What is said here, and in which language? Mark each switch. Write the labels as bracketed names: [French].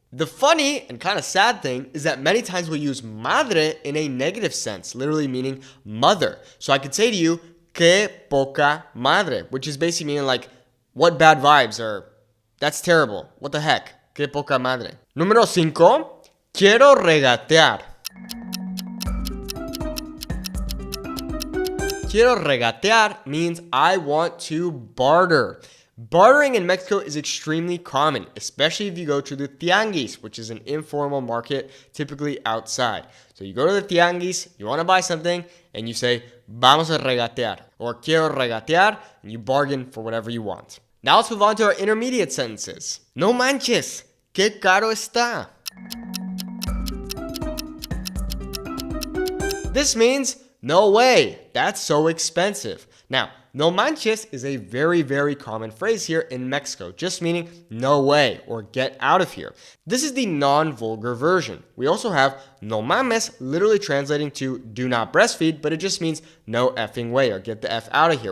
[English] The funny and kind of sad thing is that many times we use madre in a negative sense, literally meaning mother. So I could say to you, [Spanish] que poca madre, [English] which is basically meaning like, what bad vibes, or that's terrible, what the heck, que poca madre. [Spanish] Número 5, quiero regatear. Quiero regatear [English] means I want to barter. Bartering in Mexico is extremely common, especially if you go to the tianguis, which is an informal market typically outside. So you go to the tianguis, you want to buy something, and you say, [Spanish] vamos a regatear, [English] or [Spanish] quiero regatear, [English] and you bargain for whatever you want. Now let's move on to our intermediate sentences. [Spanish] No manches, qué caro está. [English] This means, no way, that's so expensive. Now, [Spanish] no manches [English] is a very, very common phrase here in Mexico, just meaning no way or get out of here. This is the non-vulgar version. We also have [Spanish] no mames, [English] literally translating to do not breastfeed, but it just means no effing way or get the F out of here.